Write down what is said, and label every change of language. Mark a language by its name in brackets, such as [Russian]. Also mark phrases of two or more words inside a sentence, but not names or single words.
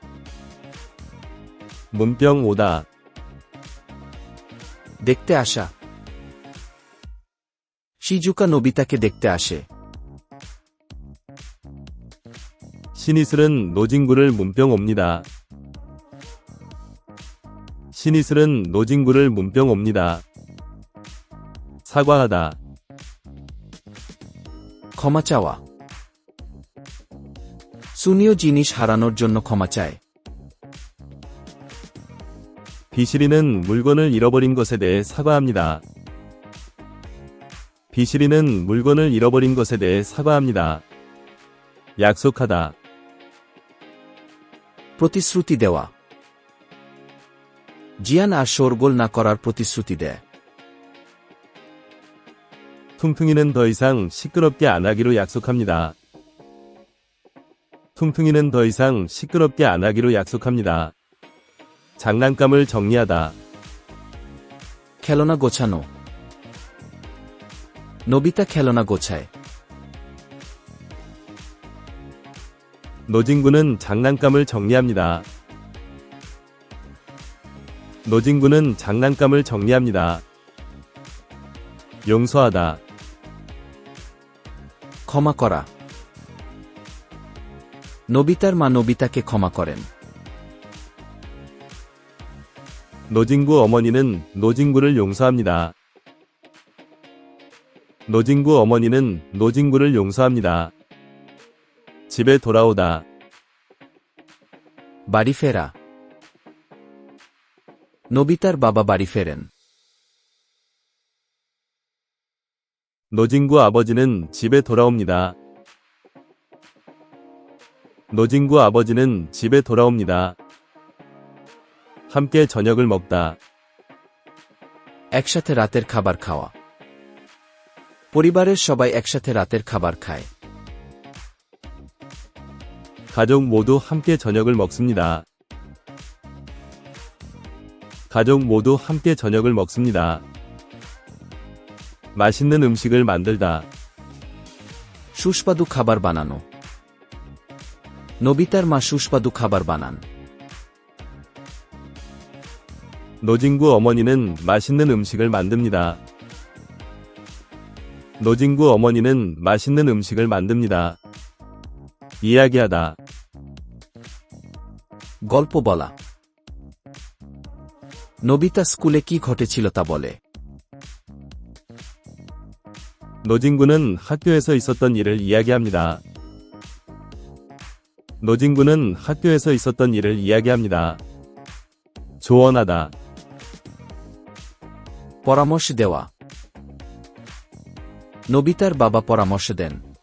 [Korean] 문병 오다. [Bangla] দেখতে আসা শিজুকা নোবিতাকে দেখতে আসে [Korean] 신이슬은 노진구를 문병 옵니다. 신이슬은 노진구를 문병 옵니다. 사과하다. [Bangla] ক্ষমা চাওয়া সুনিও জিনিস হারানোর জন্য ক্ষমা চায় [Korean] 비실이는 물건을 잃어버린 것에 대해 사과합니다. 비실이는 물건을 잃어버린 것에 대해 사과합니다. 약속하다. [Bangla] প্রতিশ্রুতি দেওয়া জিয়ান আর শোরগোল না করার প্রতিশ্রুতি দেয় [Korean] 퉁퉁이는 더 이상 시끄럽게 안 하기로 약속합니다. 퉁퉁이는 더 이상 시끄럽게 안 하기로 약속합니다. 장난감을 정리하다. [Bangla] খেলনা গোছানো নোবিতা খেলনা গোছায় [Korean] 노진구는 장난감을 정리합니다. 노진구는 장난감을 정리합니다. 용서하다. [Bangla] ক্ষমা করা নোবিতার মা নোবিতাকে ক্ষমা করেন [Korean] 노진구 어머니는 노진구를 용서합니다. 노진구 어머니는 노진구를 용서합니다. 집에 돌아오다. [Bangla] বাড়ি ফেরা নোবিতার বাবা বাড়ি ফেরেন [Korean] 노진구 아버지는 집에 돌아옵니다. 노진구 아버지는 집에 돌아옵니다. 함께 저녁을 먹다. [Bangla] একসাথে রাতের খাবার খাওয়া পরিবারের সবাই একসাথে রাতের খাবার খায় [Korean] 가족 모두 함께 저녁을 먹습니다. 가족 모두 함께 저녁을 먹습니다. 맛있는 음식을 만들다. [Bangla] সুস্বাদু খাবার বানানো নোবিতার মা সুস্বাদু খাবার বানান [Korean] 노진구 어머니는 맛있는 음식을 만듭니다. 노진구 어머니는 맛있는 음식을 만듭니다. 이야기하다. [Bangla] গল্প বলা নোবিতা স্কুলে কি ঘটেছিল তা বলে [Korean] 노진구는 학교에서 있었던 일을 이야기합니다. 노진구는 학교에서 있었던 일을 이야기합니다. 조언하다. [Bangla] পরামর্শ দেওয়া নোবিতার বাবা পরামর্শ দেন